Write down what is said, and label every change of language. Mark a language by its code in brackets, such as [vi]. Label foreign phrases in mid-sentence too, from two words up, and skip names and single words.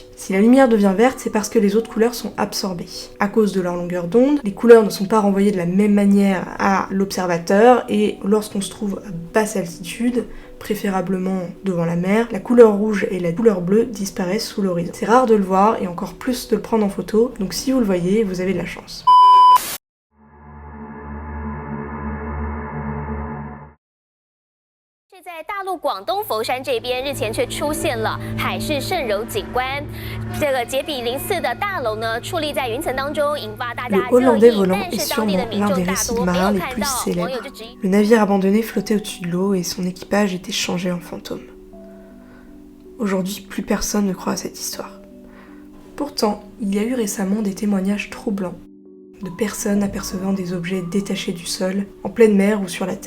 [fr] Si la lumière devient verte, c'est parce que les autres couleurs sont absorbées. À cause de leur longueur d'onde, les couleurs ne sont pas renvoyées de la même manière à l'observateur et lorsqu'on se trouve à basse altitude, préférablement devant la mer, la couleur rouge et la couleur bleue disparaissent sous l'horizon. C'est rare de le voir et encore plus de le prendre en photo, donc si vous le voyez, vous avez de la chance. [zh] 在大陆广东佛山这边，日前却出现了海市蜃楼景观。这个杰比04的大楼呢，矗立在云层当中，引发大家热议。但是当地的民众大多没有看到，网友就质疑。 [fr] Le navire abandonné flottait au-dessus de l'eau et son équipage était changé en fantôme. Aujourd'hui, plus personne ne croit à cette histoire. Pourtant, il y a eu récemment des témoignages troublants de personnes apercevant des objets détachés du sol, en pleine mer ou sur la terre.